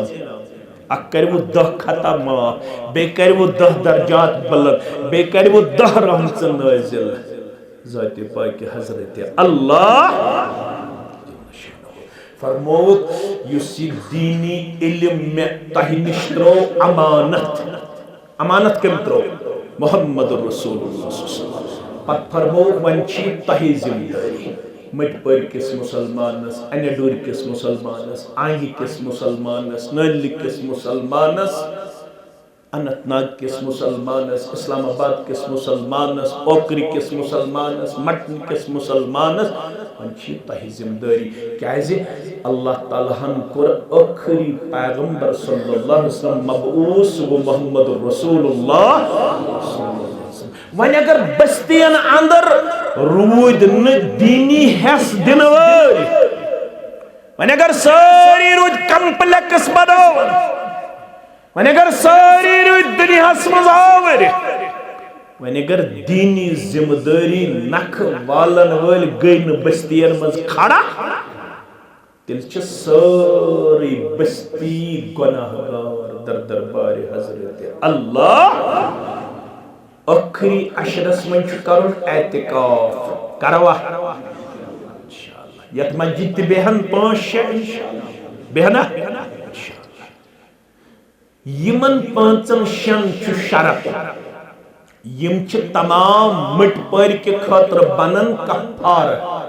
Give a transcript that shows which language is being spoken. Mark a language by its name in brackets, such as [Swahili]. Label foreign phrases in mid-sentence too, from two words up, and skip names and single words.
[Kashmiri] اکھ کَرِوٕ 10 خطا معاف بیٚیہِ کَرِوٕ 10 درجات بلند بیٚیہِ کَرِوٕ 10 رحمتہٕ نازِل. ذاتِ پاکہِ حضرت اللہ فرموت یُس یہِ دیٖنی علم مےٚ تۄہہِ نِش ترٛوو امانت. امانت کٔمۍ ترٛوو؟ [Arabic] محمد رسول اللہ صلی اللہ علیہ وسلم. [Kashmiri] پتہٕ فرمووُکھ وۄنۍ چھِ یہِ تۄہہِ ذمہٕ دٲری مٔٹۍ پٲرۍ کِس مُسلمانس انہِ ڈوٗرِ کِس مُسلمانس آنگہِ کِس مُسلمانس نٲلہِ کِس مُسلمانس اننت ناگ کِس مُسلمانس اسلام آباد کِس مُسلمانس اوکرِ کِس مُسلمانس مٹن کِس مُسلمانس وۄنۍ چھِ یہِ تۄہہِ ذمہٕ دٲری کیازِ اللہ تعالیٰ ہن کوٚر ٲخری پیغمبر [Arabic] صلی اللہ علیہ وسلم [Kashmiri] مبعوث گوٚو [Arabic] محمد رسول اللہ صلی اللہ علیہ وسلم. [Kashmiri] وۄنۍ اگر بستین اندر روٗدۍ نہٕ دیٖنی حیث دِنہٕ وٲلۍ وۄنۍ اگر سٲری روٗدۍ کمپلیکس بناوان وۄنۍ اگر سٲری روٗدۍ دُنیاہس منٛز آوٕرۍ وۄنۍ اگر دیٖنی ذمہٕ دٲری نکھٕ والن وٲلۍ گٔے نہٕ بستین منٛز کھڑا تیٚلہِ چھِ سٲرٕے بستی گۄناہ گار در دربارِ حضرت اللہ. ٲخری عشرس منٛز چھُ کرُن اعتکاف. کروا یتھ مسجد تہِ بیہن 5-6 بیہنا. یمن 5-6 چھُ شرط یم چھِ تمام مٔٹۍ پٲرۍ کہِ خٲطرٕ بنن کفارٕ.